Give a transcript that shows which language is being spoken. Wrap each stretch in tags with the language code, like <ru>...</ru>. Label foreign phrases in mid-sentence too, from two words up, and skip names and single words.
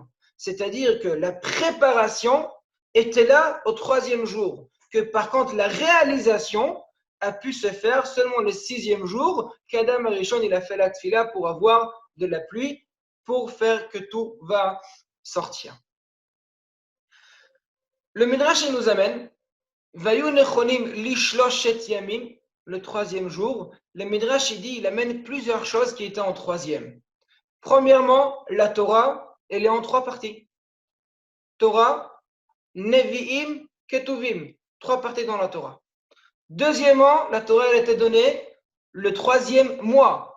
<fr>C'est-à-dire que la préparation était là au troisième jour, que par contre la réalisation a pu se faire seulement le sixième jour, qu'Adam Arishon il a fait la tfila pour avoir de la pluie, pour faire que tout va sortir. Le Midrash il nous amène</fr> <he>ויהיו נכונים לשלשת ימים,</he> <fr>le troisième jour. Le Midrash il amène plusieurs choses qui étaient en troisième. Premièrement, la Torah, elle est en trois parties. Torah, Nevi'im, Ketuvim, trois parties dans la Torah. Deuxièmement, la Torah elle était donnée le troisième mois.</fr>